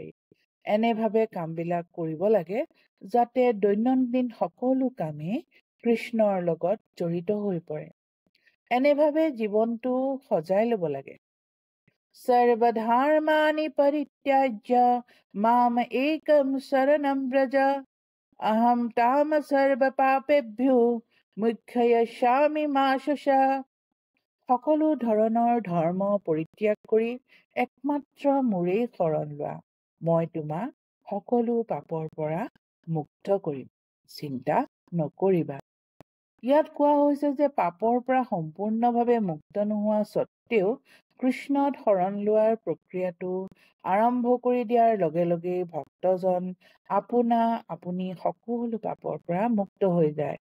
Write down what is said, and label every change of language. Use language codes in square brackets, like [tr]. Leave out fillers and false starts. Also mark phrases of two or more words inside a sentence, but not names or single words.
[as] এনেভাৱে কামবিলাক কৰিব লাগে যাতে দৈনন্দিন সকলো কামেই কৃষ্ণৰ লগত জড়িত হৈ পৰে। এনেভাৱে জীৱনটো সজাই ল'ব লাগে। [sa] সৰ্বধৰ্মাণি পৰিত্যাজ্য মাম একম শৰণম ব্ৰজ अहम ताम सर्व पापेभ्यो मुख्ययामि मा शुचा। [as] সকলো ধৰণৰ ধৰ্ম পৰিত্যাগ কৰি একমাত্ৰ মোৰেই শৰণ লোৱা। মই তোমাক সকলো পাপৰ পৰা মুক্ত কৰিম, চিন্তা নকৰিবা। ইয়াত কোৱা হৈছে যে পাপৰ পৰা সম্পূৰ্ণভাৱে মুক্ত নোহোৱা স্বত্তেও কৃষ্ণত শৰণ লোৱাৰ প্ৰক্ৰিয়াটো আৰম্ভ কৰি দিয়াৰ লগে লগে ভক্তজন আপোনা আপুনি সকলো পাপৰ পৰা মুক্ত হৈ যায়।